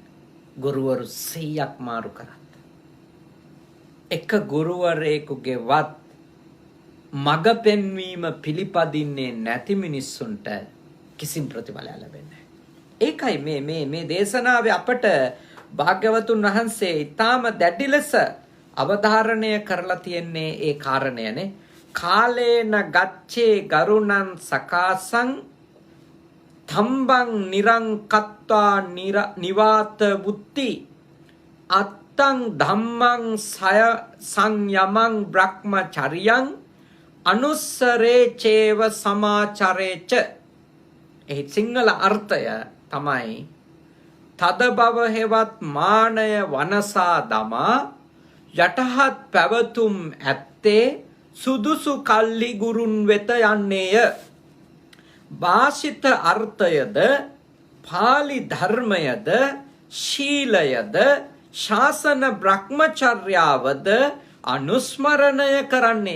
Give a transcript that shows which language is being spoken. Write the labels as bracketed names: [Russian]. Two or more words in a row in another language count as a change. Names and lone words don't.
[Sinhala] ගුරුවරු 100ක් මාරු කරත් එක ගුරුවරයෙකුගේ වත් මග පෙන්වීම පිළිපදින්නේ නැති මිනිස්සුන්ට කිසිම ප්‍රතිඵලයක් ලැබෙන්නේ නැහැ. ඒකයි මේ දේශනාවේ අපට භාග්‍යවතුන් වහන්සේ ඊටාම දැඩි ලෙස අවධාරණය කරලා තියෙන්නේ ඒ කාරණයනේ. [Pali] කාලේන ගච්ඡේ ගරුණං සකාසං තම්බං නිරංකත්වා නිවාත බුද්ධි අත්තං ධම්මං සය සංයමං බ්‍රහ්මචරියං අනුස්සරේ චේව සමාචරේච. [Sinhala] ඒ සිංහල අර්ථය තමයි තද බව හෙවත් මානය වනසා දමා යටහත් පැවතුම් ඇත්තේ සුදුසු කල්ලි ගුරුන් වෙත යන්නේය. භාෂිත අර්ථයද පාලි ධර්මයද ශීලයද ශාසන බ්‍රහ්මචර්යාවද අනුස්මරණය කරන්නේය.